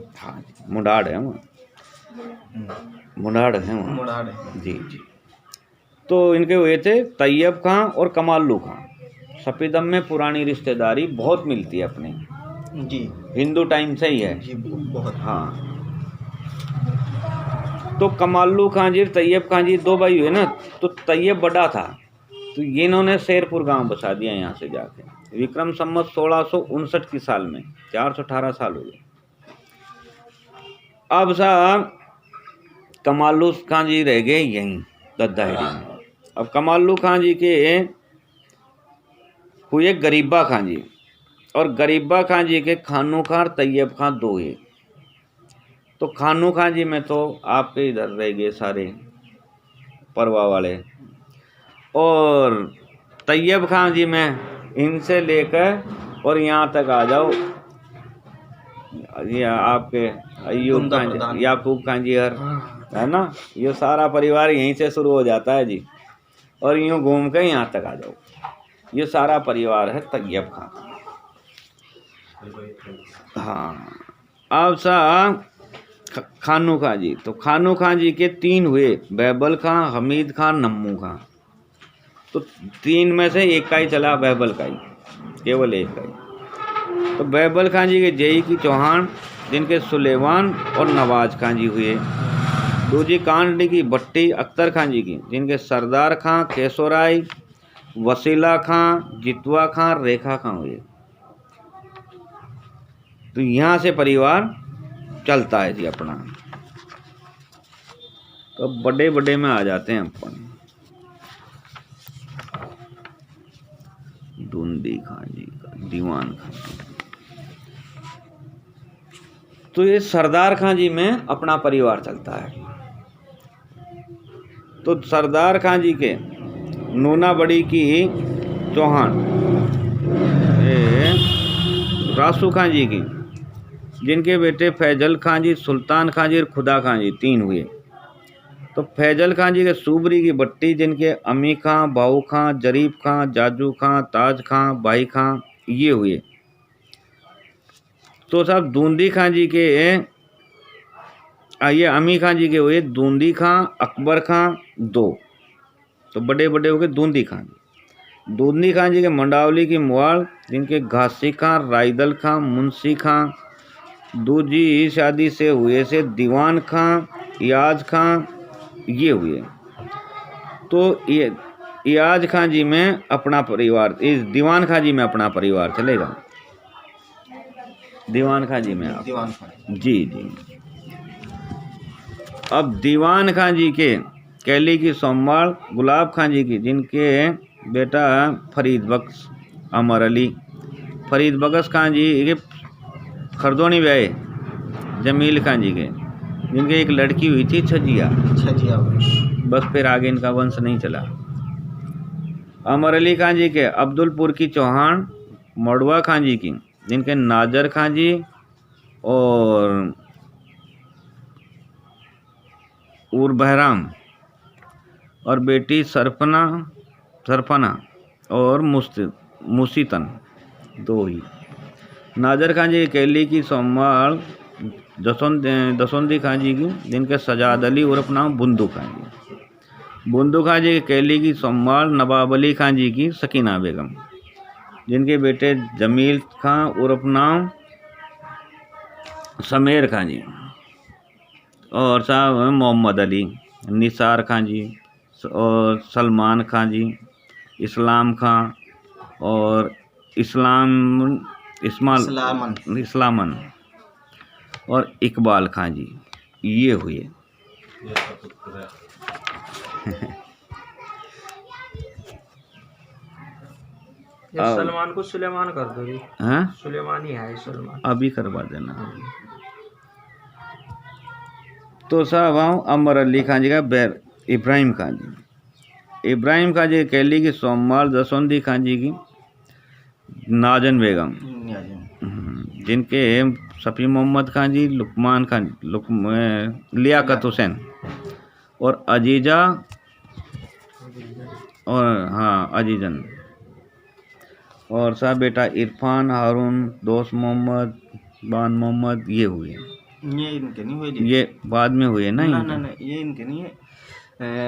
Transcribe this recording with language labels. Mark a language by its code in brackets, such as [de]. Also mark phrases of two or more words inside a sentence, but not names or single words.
[hi] हाँ मुंडाड़ है वो, मुंडाड़ है वो। मुंडाड़ है। जी जी। तो इनके हुए थे तैयब खां और कमालू खां। सफीदम में पुरानी रिश्तेदारी बहुत मिलती है अपने जी, हिंदू टाइम से ही है जी बहुत। हाँ। तो कमालू खां जी तैयब खां जी 2 भाई हुए ना। तो तैयब बड़ा था, तो ये इन्होंने शेरपुर गांव बसा दिया यहाँ से जाके। विक्रम संवत 1659 की साल में, 418 साल हो गए। अब साहब कमालू खां जी रह गए यहीं दद्दाहेड़ी में। अब कमालू खां जी के हुए गरीबा खां जी, और गरीबा खां जी के खानू खां और तैयब खां 2 हुए। तो खानू खां जी में तो आपके इधर रह गए सारे परवा वाले, और तैयब खां जी में इनसे लेकर और यहाँ तक आ जाओ, ये आपके अय्यूब खां जी, याकूब खां जी हर है ना, ये सारा परिवार यहीं से शुरू हो जाता है जी। और यूँ घूम कर यहाँ तक आ जाओ, ये सारा परिवार है तैयब खां। हाँ। अब साहब खानू खां जी, तो खानू खां जी के 3 हुए, बैबल खां, हमीद खां, नम्मू खां। तो 3 में से 1 का ही चला, बैबल का ही, केवल 1 का ही। तो बैबल खां जी के जई की चौहान, जिनके सुलेमान और नवाज खां जी हुए। दूजी कांडी की भट्टी अख्तर खां जी की, जिनके सरदार खां, केशोराय, वसीला खां, जितवा खां, रेखा खां हुए। तो यहाँ से परिवार चलता है जी अपना। तो बड़े बड़े में आ जाते हैं अपन। दूंदी खां जी का, दीवान खां जी। तो ये सरदार खां जी में अपना परिवार चलता है। तो सरदार खां जी के नूना बड़ी की चौहान, रासू खां जी की, जिनके बेटे फैजल खां जी, सुल्तान खां जी और खुदा खां जी 3 हुए। तो फैजल खां जी के सूबरी की भट्टी, जिनके अमी खां, बाऊ खां, जरीफ खां, जाजू खां, ताज खां, भाई खां ये हुए। तो साहब दूंदी खां जी के ये अमी खां जी के हुए दूंदी खां, अकबर खां 2। तो बड़े बड़े हो गए दूंदी खां। दूंदी खां जी के मंडावली की मुआल, जिनके घासी खां, रायदल खां, मुंशी खां। दूजी शादी से हुए से दीवान खां, याज खां ये हुए। तो ये याज खां जी में अपना परिवार, इस दीवान खां जी में अपना परिवार चलेगा। दीवान खां जी में आप, दीवान खां जी जी। अब दीवान खां जी के कैली की सोमवार गुलाब खां जी की, जिनके बेटा फरीद बख्श अमर अली। फरीद बख्श खां जी के खरदोनी ब्याहे जमील खां जी के, जिनके एक लड़की हुई थी छजिया। बस फिर आगे इनका वंश नहीं चला। अमर अली खां जी के अब्दुलपुर की चौहान मड़वा खां जी की, जिनके नाजर खां जी और बहराम और बेटी सरफना और मुसीतन 2 ही। नाजर खां जी की कैली की सोमवार दसौंदी खां जी की, जिनके सजाद अली उर्फ नाम बुंदू खां जी। बुंदू खां जी की कैली की सोमवार नवाब अली खां जी की सकीना बेगम, जिनके बेटे जमील खां उर्फ नाम शमेर खां जी, और साहब हैं मोहम्मद अली, निसार खां जी, और सलमान खां जी, इस्लाम खां, और इस्लामन और इकबाल खां जी, ये हुए। ये सब पुत्र है। ये सलमान को सुलेमान कर दो जी। हैं? सुलेमान ही है सलमान। अभी करवा देना। तो साहब आओ अमर अली खां जी का बैर इब्राहिम खां जी। इब्राहिम खां जी कहली की सोमवार जसवंती खां जी की नाजन बेगम, जिनके सफ़ी मोहम्मद खां जी, लुकमान खां, लियाकत हुसैन और अजीजा, और हाँ अजीजन, और साहब बेटा इरफान, हारून, दोस्त मोहम्मद, बान मोहम्मद, ये हुए। ये इनके नहीं हुए जी। ये बाद में हुए ना? ना ये इनके नहीं है।